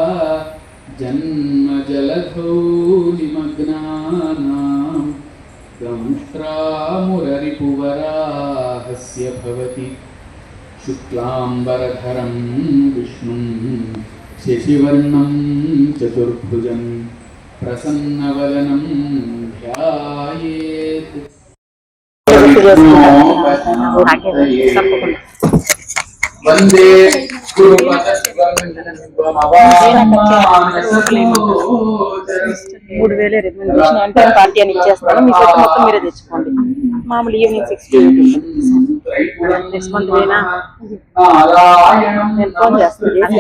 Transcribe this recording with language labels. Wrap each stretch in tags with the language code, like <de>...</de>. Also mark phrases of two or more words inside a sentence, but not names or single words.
<sa>जन्मजलधौ निमग्नानां दंष्ट्रामुररिपुवराहस्य भवति शुक्लांबरधरं विष्णुं शशिवर्णं चतुर्भुजं प्रसन्नवदनं ध्यायेत्। वंदे</sa> <te>మూడు వేల రెమ్యూనరేషన్ అంటే పార్టీ అని ఇచ్చేస్తాను. మీ సొంత మొత్తం మీరే తెచ్చుకోండి. మామూలు ఈవినింగ్ 6 డిస్కౌంట్ వేనా నేను ఫోన్ చేస్తాను.</te>